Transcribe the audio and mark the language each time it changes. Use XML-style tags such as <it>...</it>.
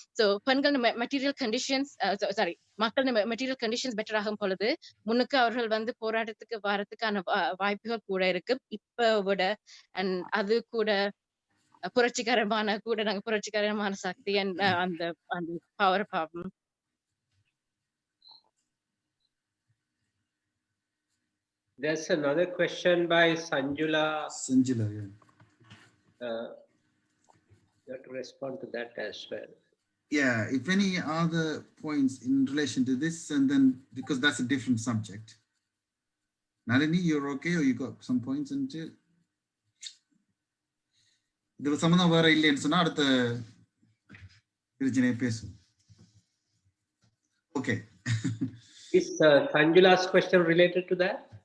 <ta>So பெண்கள் material conditions மக்கள் material conditions better ஆகும் பொழுது முன்னுக்கு அவர்கள் வந்து போராட்டத்துக்கு வரதுக்கான வாய்ப்புகள் கூட இருக்கு இப்ப விட. அண்ட் அது கூட புரட்சிகரமான சக்தி அந்த பவர் பாவம்.</ta> <en>There's another question by Sanjula. Yeah. You have to respond to that as well. Yeah, if any other points in relation to this, and then because that's a different subject. Nalini, you're okay, or you got some points into it?</en> <ta>இதுல சம்பந்தம் வேற இல்லைன்னு சொன்னா அடுத்த பிரச்சனையை பேசும்.</ta> <en>Okay. Is Sanjula's question related to that?</en>